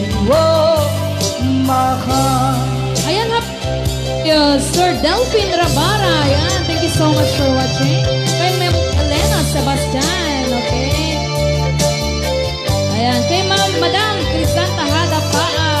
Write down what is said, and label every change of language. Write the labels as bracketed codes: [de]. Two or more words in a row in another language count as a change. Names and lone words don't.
[en] Oh, my heart. Ayan, hap-, Yes, Sir Delphin Rabara, ayan, thank you so much for watching. [tl] Kay Ma'am Elena Sebastian, okay. Ayan, kay Ma'am, Madam Crisanta Hada Paa.